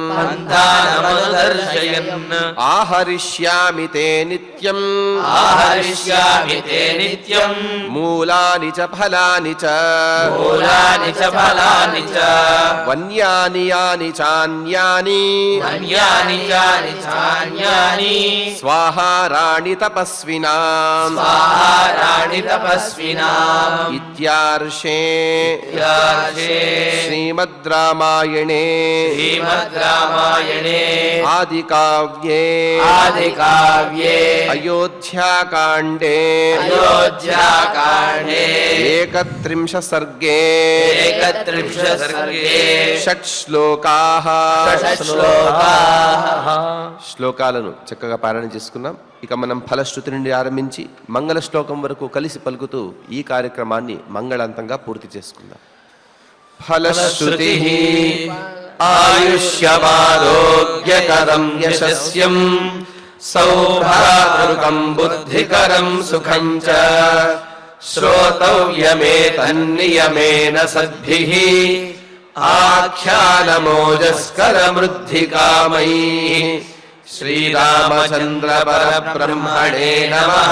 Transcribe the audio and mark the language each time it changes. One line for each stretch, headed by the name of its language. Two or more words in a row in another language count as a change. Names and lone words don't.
Sanskrit: ఆహరిష్యామి తే నిత్యం మూలాని చ ఫలాని చ వన్యాని యాని చాన్యాని స్వాహారాణి తపస్వినాం कर्माणि तपस्विनाम् इत्यार्षे श्रीमद् रामायणे आदिकाव्ये अयोध्याकाण्डे 31 सर्गे
Telugu: షట్ శ్లోకాలను చక్కగా పారాయణ చేసుకున్నాం. ఇక మనం ఫలశ్రుతి నుండి ఆరంభించి మంగళ శ్లోకం వరకు కలిసి పలుకుతూ ఈ కార్యక్రమాన్ని మంగళంతంగా పూర్తి చేసుకుందాం.
Sanskrit: ఫలశ్రుతి ఆయుష్యమారోగ్యకరం యశస్యం సౌభాతృకం బుద్ధికరం సుఖం చ శ్రోతవ్యమేతన్నియమేన సద్భిః ఆఖ్యానమోజస్కరమృద్ధికామైః శ్రీరామచంద్ర పరబ్రహ్మణే నమః.